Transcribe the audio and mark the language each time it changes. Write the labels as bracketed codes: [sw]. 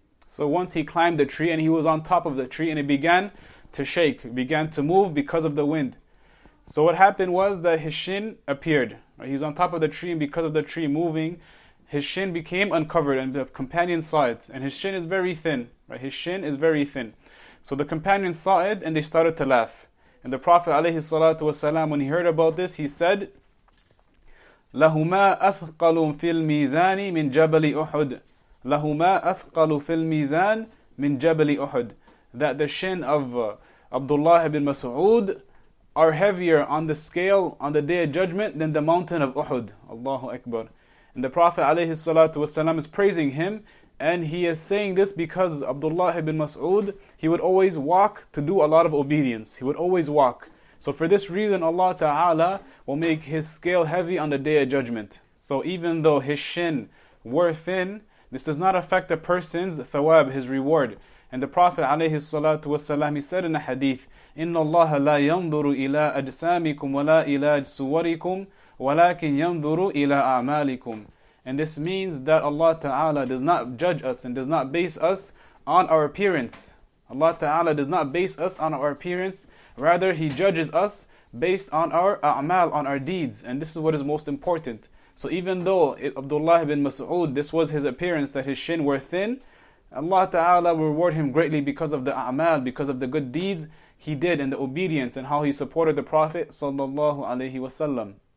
[en] So once he climbed the tree and he was on top of the tree and it began to shake, it began to move because of the wind. So what happened was that his shin appeared. Right? He was on top of the tree, and because of the tree moving, his shin became uncovered, and the companions saw it. And his shin is very thin. Right? His shin is very thin. So the companions saw it and they started to laugh. And the Prophet ﷺ, when he heard about this, he said, [ar] لَهُمَا أَثْقَلٌ فِي الْمِيزَانِ مِنْ جَبَلِ أُحُدٍ لَهُمَا أَثْقَلُ فِي الْمِيزَانِ مِنْ جَبَلِ أُحُدٍ. [en] That the shin of Abdullah ibn Mas'ud are heavier on the scale on the day of judgment than the mountain of Uhud. Allahu Akbar. And the Prophet ﷺ is praising him, and he is saying this because Abdullah ibn Mas'ud, he would always walk to do a lot of obedience. He would always walk. So for this reason, Allah Ta'ala will make his scale heavy on the day of judgment. So even though his shin were thin, this does not affect a person's thawab, his reward. And the Prophet ﷺ, he said in a hadith, [ar] إِنَّ اللَّهَ لَا يَنْظُرُ إِلَىٰ أَجْسَامِكُمْ وَلَا إِلَىٰ صُوَرِكُمْ وَلَكِنْ يَنْظُرُ إِلَىٰ أَعْمَالِكُمْ. [en] And this means that Allah Ta'ala does not judge us and does not base us on our appearance. Allah Ta'ala does not base us on our appearance. Rather, He judges us based on our a'mal, on our deeds. And this is what is most important. So even though Abdullah ibn Mas'ud, this was his appearance, that his shin were thin, Allah Ta'ala will reward him greatly because of the a'mal, because of the good deeds he did and the obedience and how he supported the Prophet Sallallahu Alaihi Wasallam.